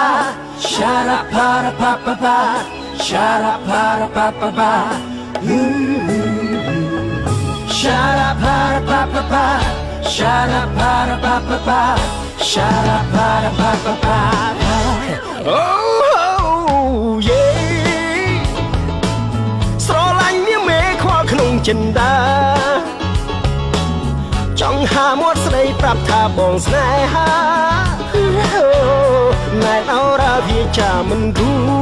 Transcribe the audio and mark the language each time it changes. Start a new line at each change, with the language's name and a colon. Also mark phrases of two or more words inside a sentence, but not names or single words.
English: Shut up, pa pa pa pa. Shut up, pa pa pa pa. Shut up, pa pa pa pa. Shut up, pa pa pa pa. Shut up, pa pa pa pa. Oh yeah.
Khmer: ក្នុងចិន្តាចង់ហាមាត់ស្ដីប្រាប់ថាបងស្នេហាណែនអរ៉ាវាចាមិនគូ